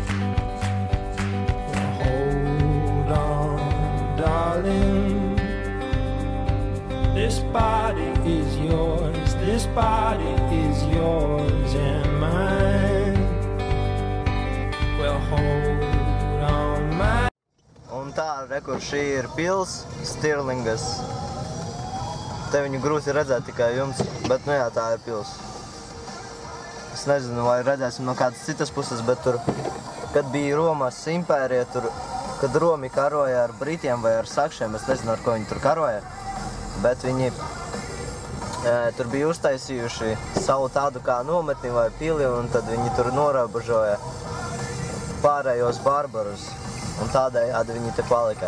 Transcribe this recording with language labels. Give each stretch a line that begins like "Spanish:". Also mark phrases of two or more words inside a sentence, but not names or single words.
English: Well, hold on, darling. This body is yours, this body is yours and mine. Well, hold on, my.
Latvian: Un tā, rekur, šī ir pils, Stirlingas. Te viņu grūti redzēt tikai jums, bet nu jā, tā ir pils. Es nezinu, vai redzēsim no kādas citas puses, bet tur, kad bija Romas impērija, tur, kad Romi karoja ar Britiem vai ar Sakšiem, es nezinu, ar ko viņi tur karoja, bet viņi tur bija uztaisījuši savu tādu kā nometni vai pili, un tad viņi tur norobežoja pārējos barbarus, un tādējādi viņi te palika.